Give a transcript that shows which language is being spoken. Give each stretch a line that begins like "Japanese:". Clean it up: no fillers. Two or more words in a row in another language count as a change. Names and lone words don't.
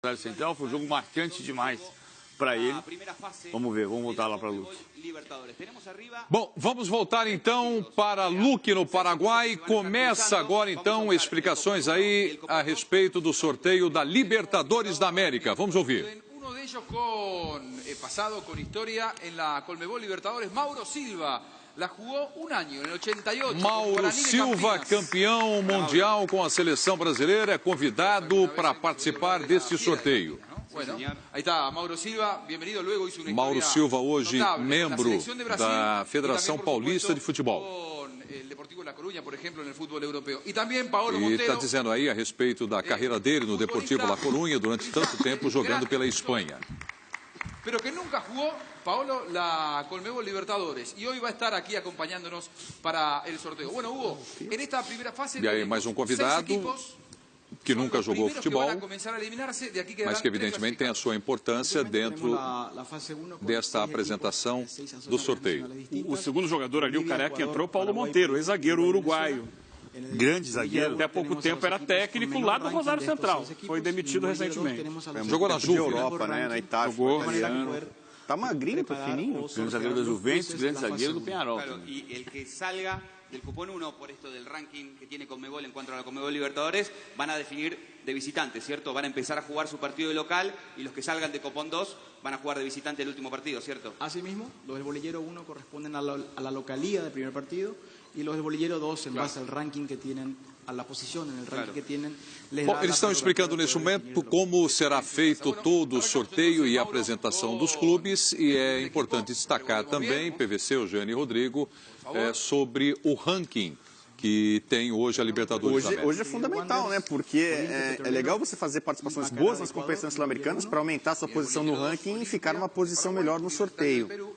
Portuguese: Central, foi um jogo marcante demais para ele. Vamos ver, vamos voltar lá para Luque. Bom, vamos voltar então para Luque, no Paraguai. Começa agora então explicações aí a respeito do sorteio da Libertadores da América. Vamos ouvir.
Spanish: Uno de ellos con pasado, con historia en la Conmebol Libertadores, Mauro Silva. La jugó un año, en el 88.
Portuguese: Mauro Silva, campeão mundial com a seleção brasileira, é convidado para participar deste sorteio.
Spanish: Bueno, ahí está Mauro Silva, bienvenido. Luego hizo una
Portuguese: Mauro Silva, hoje
Spanish: notable
Portuguese: membro
Spanish: na selección de Brasil,
Portuguese: da Federação
Spanish: por
Portuguese: Paulista
Spanish: supuesto,
Portuguese: de Futebol.
Spanish: Con el Deportivo La Coruña, por ejemplo, en el fútbol europeo. Y también Paolo
Portuguese: E
Spanish: Montero.
Portuguese: está dizendo aí a respeito da carreira dele no Deportivo La Coruña durante tanto tempo jogando pela Espanha.
Spanish: Pero que nunca jugó, Paolo, la Conmebol Libertadores. Y hoy va a estar aquí acompañándonos para el sorteo. Bueno, Hugo, en esta primera fase...
Portuguese: E aí mais um convidado que nunca jogou futebol, mas que evidentemente tem a sua importância dentro desta apresentação do sorteio. O segundo jogador ali, o careca que entrou, Paulo Monteiro, ex-zagueiro uruguaio. Grande zagueiro. Até há pouco tempo era técnico lá do Rosário Central. Foi demitido recentemente. Jogou na Juve, Europa, né? Na Itália. Jogou. Tá magrinho, tá fininho. Grande zagueiro da Juventus, grande zagueiro do Peñarol.
Spanish: Y el que salga del cupón 1 por esto del ranking que tiene Conmebol en cuanto a la Conmebol Libertadores, van a definir de visitante, ¿cierto? Van a empezar a jugar su partido de local y los que salgan de cupón 2 van a jugar de visitante el último partido, ¿cierto? Asimismo, los del bolillero 1 corresponden a la localía del primer partido y los del bolillero 2, en base al ranking que tienen, a la posición en el ranking que tienen.
Portuguese: Bom, eles estão explicando nesse momento como será feito todo o sorteio e a apresentação dos clubes, e é importante destacar também, PVC, Eugênio e Rodrigo, sobre o ranking que tem hoje a Libertadores da América. Hoje é fundamental, né? Porque é legal você fazer participações boas nas competições sul-americanas para aumentar sua posição no ranking e ficar numa posição melhor no sorteio.